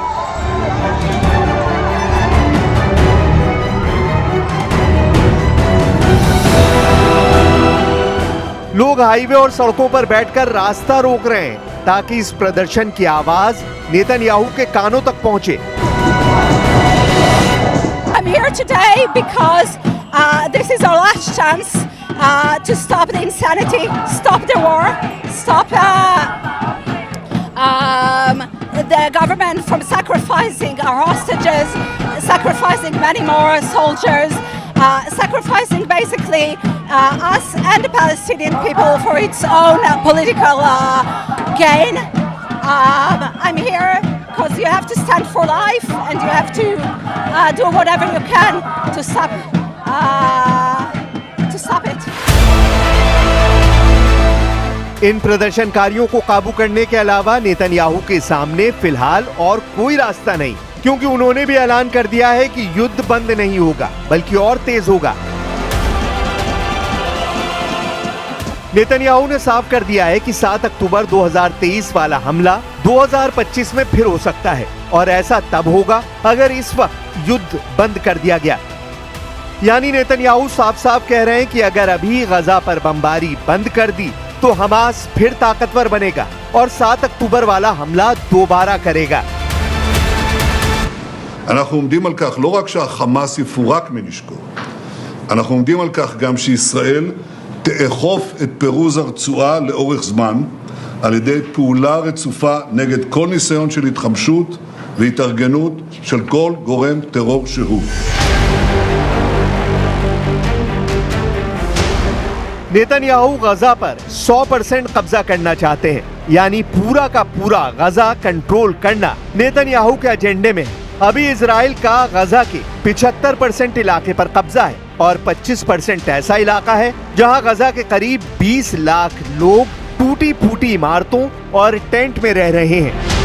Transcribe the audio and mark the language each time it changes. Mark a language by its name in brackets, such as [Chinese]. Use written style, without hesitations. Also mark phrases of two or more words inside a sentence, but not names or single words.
[Hindi] लोग हाईवे और सड़कों पर बैठकर रास्ता रोक रहे हैं ताकि इस प्रदर्शन की आवाज नेतन्याहू के कानों तक पहुंचे। [English] I'm here today because this is our last chance to stop the insanity, stop the war, stop the government from sacrificing our hostages, sacrificing many more soldiers, sacrificing basically us and the Palestinian people for its own political gain. I'm here because you have to stand for life and you have to do whatever you can to stop it. [Hindi] इन प्रदर्शनकारियों को काबू करने के अलावा नेतन्याहू के सामने फिलहाल और कोई रास्ता नहीं क्योंकि उन्होंने भी ऐलान कर दिया है कि युद्ध बंद नहीं होगा बल्कि और तेज होगा। नेतन्याहू ने साफ कर दिया है कि 7 अक्टूबर 2023 वाला हमला 2025 में फिर हो सकता है और ऐसा तब होगा अगर इस वक्त युद्ध बंद कर दिया गया। यानी नेतन्याहू साफ साफ कह रहे हैं कि अगर अभी गजा पर बमबारी बंद कर दी तो हमास फिर ताकतवर बनेगा और 7 अक्टूबर वाला हमला दोबारा करेगा। [Hebrew] אנחנו עומדים על כך לא רק שהחמאס יפורק מנשקו, אנחנו עומדים על כך גם שישראל תאכוף את פירוז הרצועה לאורך זמן על ידי פעולה רצופה נגד כל ניסיון של התחמשות והתארגנות של כל גורם טרור שהוא. [Hindi] नेतन्याहू गजा पर 100% कब्जा करना चाहते हैं, यानी पूरा का पूरा गजा कंट्रोल करना नेतन्याहू के एजेंडे में है। अभी इजराइल का गजा के 75% इलाके पर कब्जा है और 25% ऐसा इलाका है जहां गजा के करीब 20 लाख लोग टूटी फूटी इमारतों और टेंट में रह रहे हैं।